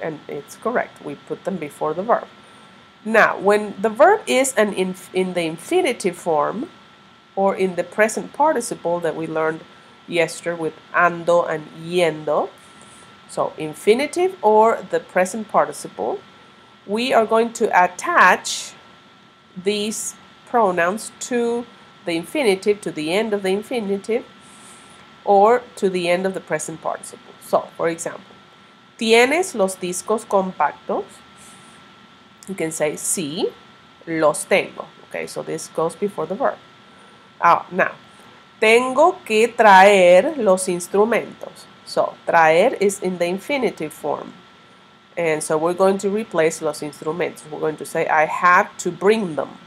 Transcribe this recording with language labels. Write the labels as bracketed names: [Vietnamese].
[English] And it's correct. We put them before the verb. Now, when the verb is in the infinitive form or in the present participle that we learned yesterday with ando and yendo, so infinitive or the present participle, we are going to attach these pronouns to the infinitive, to the end of the infinitive, or to the end of the present participle. So, for example, [Spanish] ¿tienes los discos compactos? [English] You can say [Spanish] sí, los tengo. [English] Okay, so this goes before the verb. [Spanish] Now, tengo que traer los instrumentos. [English] So, traer is in the infinitive form. And so we're going to replace [Spanish] los instrumentos. [English] We're going to say I have to bring them.